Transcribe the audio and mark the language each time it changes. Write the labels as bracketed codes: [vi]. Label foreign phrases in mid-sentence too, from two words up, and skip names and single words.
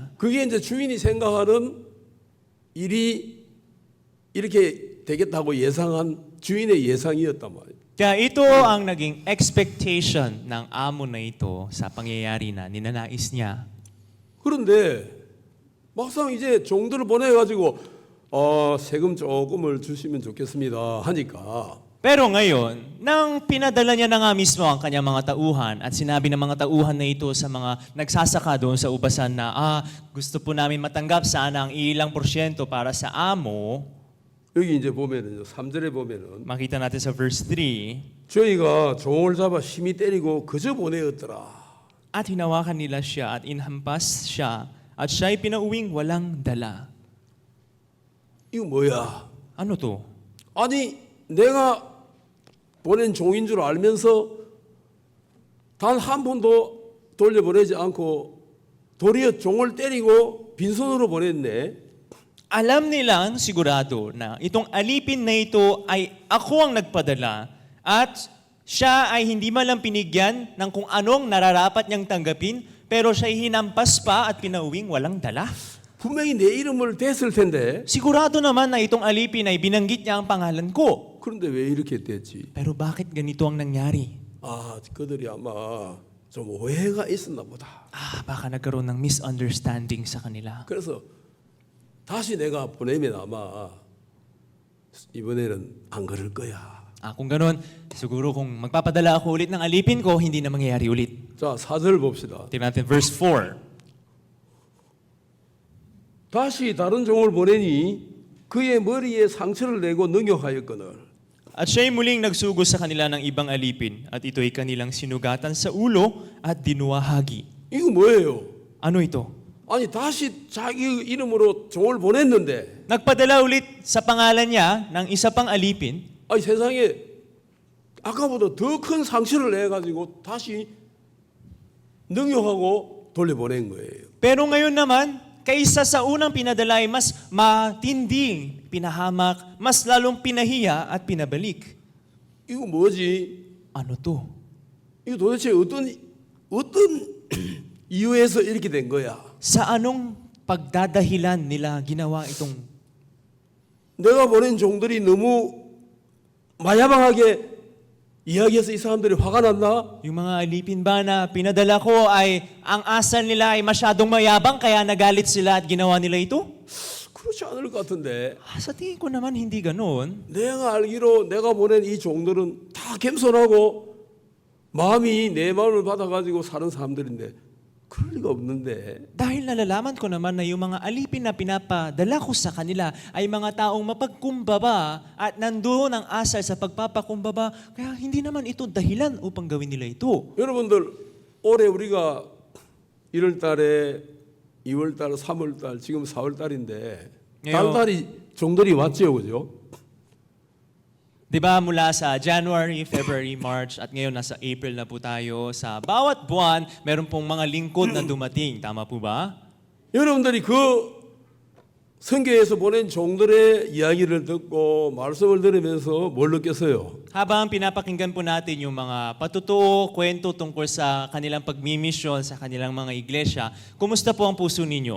[ko] 그게 이제 주인이 생각하는 일이 이렇게 되겠다고 예상한 주인의 예상이었단 말이에요. [tl] Kaya ito ang naging expectation ng amo na ito sa pangyayari na ninanais niya. [ko] 그런데 막상 이제 종들을 보내가지고 세금 조금을 주시면 좋겠습니다 하니까 [tl] Pero ngayon, nang pinadala niya na nga mismo ang kanyang mga tauhan at sinabi ng mga tauhan na ito sa mga nagsasaka doon sa ubasan na gusto po namin matanggap sana ang ilang porsyento para sa amo, [ko] 여기 이제 보면은 3절에 보면은 [tl] makita natin sa verse 3, [ko] 저희가 종을 잡아 심히 때리고 그저 보내었더라. [tl] at hinawakan nila siya at inhampas siya at siya'y pinauwing walang dala. [ko] 이거 뭐야? [tl] Ano to? [ko] 아니 내가 보낸 종인 줄 알면서 단 한 번도 돌려보내지 않고 도리어 종을 때리고 빈손으로 보냈네. [tl] Alam nilang sigurado na itong alipin na ito ay ako ang nagpadala at siya ay hindi man lang pinigyan ng kung anong nararapat niyang tanggapin pero siya'y hinampas pa at pinauwing walang dala. [ko] 분명히 내 이름을 댔을 텐데 [tl] Sigurado naman na itong alipin ay binanggit niya ang pangalan ko. [ko] 그런데 왜 이렇게 됐지? [tl] Pero bakit ganito ang nangyari? [ko] 아, 그들이 아마 좀 오해가 있었나 보다. [tl] Baka nagkaroon ng misunderstanding sa kanila. [ko] 그래서 다시 내가 보내면 아마 이번에는 안 그럴 거야. [tl] Kung ganun, siguro kung magpapadala ako ulit ng alipin ko, hindi na mangyayari ulit. [ko] 자, 4절 봅시다. [tl] Tingnan natin verse 4. [ko] 다시 다른 종을 보내니 그의 머리에 상처를 내고 능욕하였거늘. [tl] At siya'y muling nagsugo sa kanila ng ibang alipin, at ito'y kanilang sinugatan sa ulo at dinuwahagi. [ko] 이거 뭐예요? [tl] Ano ito? [ko] 아니 다시 자기 이름으로 종을 보냈는데 [tl] Nagpadala ulit sa pangalan niya ng isa pang alipin. [ko] 아니 세상에 아까보다 더 큰 상처를 내가지고 다시 능욕하고 돌려보낸 거예요. [tl] Pero ngayon naman, kaysa sa unang pinadala ay mas matinding pinahamak, mas lalong pinahiya at pinabalik. [ko] 이거 뭐지? [tl] Ano to? [ko] 이거 도대체 어떤 이유에서 이렇게 된 거야? [tl] Sa anong pagdadahilan nila ginawa itong [ko] 내가 보낸 종들이 너무 마야방하게 이야기해서 이 사람들이 화가 났나? [tl] yung mga alipin ba na pinadala ko ay ang asal nila ay masyadong mayabang kaya nagalit sila at ginawa nila ito? [ko] 그렇지 않을 것 같은데 [tl] Sa tingin ko naman hindi ganoon. [ko] 내가 알기로 내가 보낸 이 종들은 다 겸손하고 마음이 내 마음을 받아가지고 사는 사람들인데 그럴 리가 없는데 [tl] Dahil nalalaman ko naman na yung mga alipin na pinapadala ko sa kanila ay mga taong mapagkumbaba at nandoon ang asal sa pagpapakumbaba. Kaya hindi naman ito dahilan upang gawin nila ito. [ko] 여러분들 올해 우리가 1월 달에 2월 달, 3월 달, 지금 4월 달인데 달달이 종들이 왔죠, 그죠? [tl] Diba mula sa [en] January, February, March [tl] at ngayon nasa April na po tayo. Sa bawat buwan, meron pong mga lingkod na dumating. Tama po ba? [ko] 여러분들이 그 성경에서 보낸 종들의 이야기를 듣고 말씀을 들으면서 뭘 느꼈어요? [tl] Habang pinapakinggan po natin yung mga patutuo, kwento tungkol sa kanilang pagmimisyon sa kanilang mga iglesia, kumusta po ang puso ninyo?